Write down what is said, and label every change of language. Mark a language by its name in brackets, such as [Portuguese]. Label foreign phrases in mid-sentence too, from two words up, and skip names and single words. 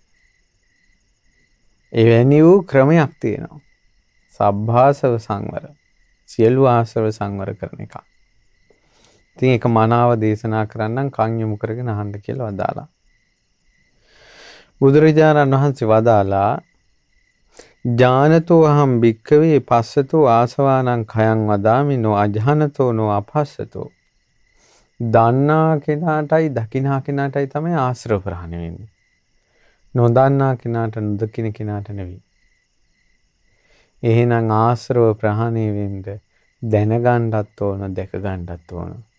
[Sinhala] එවැනි වූ ක්‍රමයක් තියෙනවා. [Pali] සබ්භාසව සංවර. [Sinhala] සියලු ආශ්‍රව සංවර කරන එක. ඉතින් ඒක මනාව දේශනා කරන්නම් කන් යොමු කරගෙන අහන්න කියලා වදාලා. බුදුරජාණන් වහන්සේ වදාලා [Pali] ඥානතෝ අහම් භික්ඛවේ පස්සතෝ ආසවානං khයං වදාමිනෝ අජහනතෝ නෝ අපස්සතෝ. [Sinhala] දන්නා කෙනාටයි දකිනා කෙනාටයි තමයි ආශ්‍රව ප්‍රහාණය වෙන්නේ. නොදන්නා කෙනාට නොදකින කෙනාට නෙවෙයි. එහෙනම් ආශ්‍රව ප්‍රහාණය වෙන්න දැනගන්නත් ඕන දැක ගන්නත් ඕන.